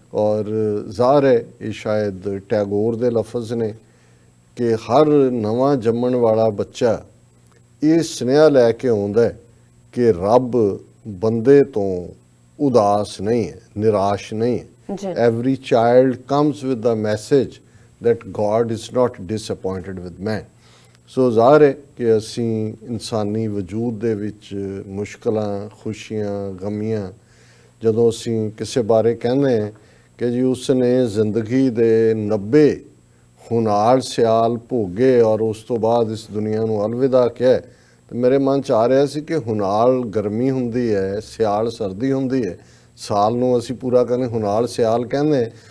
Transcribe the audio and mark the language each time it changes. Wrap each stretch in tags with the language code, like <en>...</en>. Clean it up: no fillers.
<pa>ਔਰ ਜ਼ਾਹਰ ਹੈ ਇਹ ਸ਼ਾਇਦ ਟੈਗੋਰ ਦੇ ਲਫ਼ਜ਼ ਨੇ ਕਿ ਹਰ ਨਵਾਂ ਜੰਮਣ ਵਾਲਾ ਬੱਚਾ ਇਹ ਸੁਨੇਹਾ ਲੈ ਕੇ ਆਉਂਦਾ ਹੈ ਕਿ ਰੱਬ ਬੰਦੇ ਤੋਂ ਉਦਾਸ ਨਹੀਂ ਹੈ, ਨਿਰਾਸ਼ ਨਹੀਂ ਹੈ।</pa> <en>Every child comes with the message that God is not disappointed with man।</en> <pa>ਸੋ ਜ਼ਾਹਰ ਹੈ ਕਿ ਅਸੀਂ ਇਨਸਾਨੀ ਵਜੂਦ ਦੇ ਵਿੱਚ ਮੁਸ਼ਕਲਾਂ, ਖੁਸ਼ੀਆਂ, ਗਮੀਆਂ, ਜਦੋਂ ਅਸੀਂ ਕਿਸੇ ਬਾਰੇ ਕਹਿੰਦੇ ਹਾਂ ਕਿ ਜੀ ਉਸ ਨੇ ਜ਼ਿੰਦਗੀ ਦੇ 90 ਹੁਨਾਲ ਸਿਆਲ ਭੋਗੇ ਔਰ ਉਸ ਤੋਂ ਬਾਅਦ ਇਸ ਦੁਨੀਆ ਨੂੰ ਅਲਵਿਦਾ ਕਿਹਾ, ਤੇ ਮੇਰੇ ਮਨ 'ਚ ਆ ਰਿਹਾ ਸੀ ਕਿ ਹੁਨਾਲ ਗਰਮੀ ਹੁੰਦੀ ਹੈ, ਸਿਆਲ ਸਰਦੀ ਹੁੰਦੀ ਹੈ, ਸਾਲ ਨੂੰ ਅਸੀਂ ਪੂਰਾ ਕਹਿੰਦੇ ਹੁਨਾਲ ਸਿਆਲ ਕਹਿੰਦੇ।</pa>